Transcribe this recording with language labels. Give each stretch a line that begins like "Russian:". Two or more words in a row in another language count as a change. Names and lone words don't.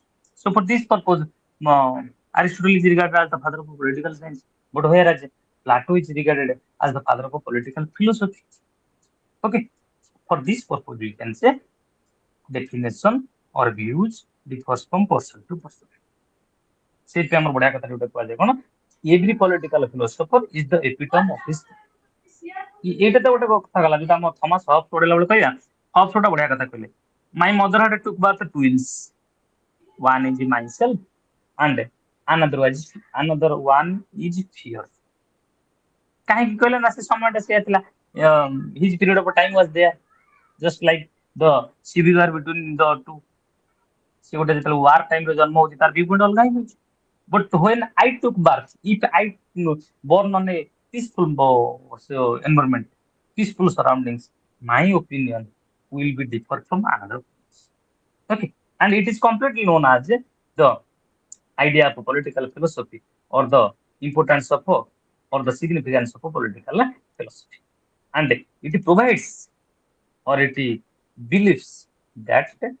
English: So for this purpose, Aristotle is regarded as the father of political science, but whereas Plato is regarded as the father of political philosophy. Okay, for this purpose, we can say definition or views differs from person to person.
Odia: ସେଇଥିପାଇଁ ଆମର ବଢିଆ କଥା ଗୋଟେ କୁହାଯାଏ କଣ
English: every political philosopher is the epitome of his.
Odia: ଏଇଟା ତ ଗୋଟେ କଥା ଗଲା ଯୋଉଟା ଆମ ଥମାସ ହବ୍ସ ପଢିଲା ବେଳେ କହିବା ହବ୍ସ ଗୋଟେ ବଢିଆ କଥା କହିଲେ
English: my mother had took birth twins one is myself and another one is fear।
Odia: କାହିଁକି କହିଲେ ନା ସେ ସମୟଟା ସେଇଆ ଥିଲା
English: his period of time was there just like the civil war between the two।
Odia: ସେ ଗୋଟେ ଯେତେବେଳେ
English: war time
Odia: ରେ ଜନ୍ମ ହଉଛି ତାର viewpoint ଅଲଗା ହେଇଯାଉଛି।
English: But when I took birth, if I born on a peaceful environment, peaceful surroundings, my opinion will be different from another. Okay, and it is completely known as the idea of political philosophy or the importance of or the significance of political philosophy, and it provides or it believes that